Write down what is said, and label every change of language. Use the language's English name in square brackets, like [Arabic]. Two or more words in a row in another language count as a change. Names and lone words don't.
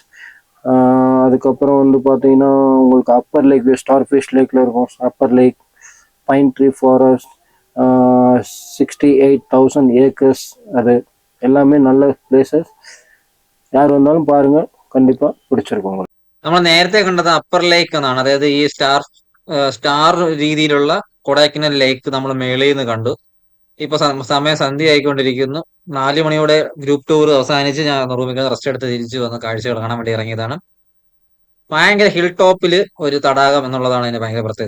[Tamil] அதுக்கப்புறம் வந்து பார்த்தீங்கன்னா உங்களுக்கு அப்பர் லேக், [English] star fish [Tamil] லேக்கில் இருக்கும் அப்பர் லேக், [English] pine tree forest, [Tamil] 68,000 ஏக்கர்ஸ். அது எல்லாமே நல்ல பிளேசஸ். யார் வந்தாலும் பாருங்க, கண்டிப்பாக பிடிச்சிருக்கும் உங்களுக்கு. [Malayalam] നമ്മൾ നേരത്തെ കണ്ടത് അപ്പർ ലേക്ക് എന്നാണ്, അതായത് ഈ സ്റ്റാർ രീതിയിലുള്ള കൊടൈക്കനാൽ ലേക്ക് നമ്മൾ മേളിൽ നിന്ന് കണ്ടു. ഇപ്പൊ സമയം സന്ധ്യ ആയിക്കൊണ്ടിരിക്കുന്നു. 4 മണിയോടെ ഗ്രൂപ്പ് ടൂർ അവസാനിച്ച് ഞാൻ റൂമിൽ റെസ്റ്റ് എടുത്ത് തിരിച്ചു വന്ന് കാഴ്ചകൾ കാണാൻ വേണ്ടി ഇറങ്ങിയതാണ്. ഭയങ്കര ഹിൽ ടോപ്പില് ഒരു തടാകം എന്നുള്ളതാണ് അതിന്റെ ഭയങ്കര പ്രത്യേകത.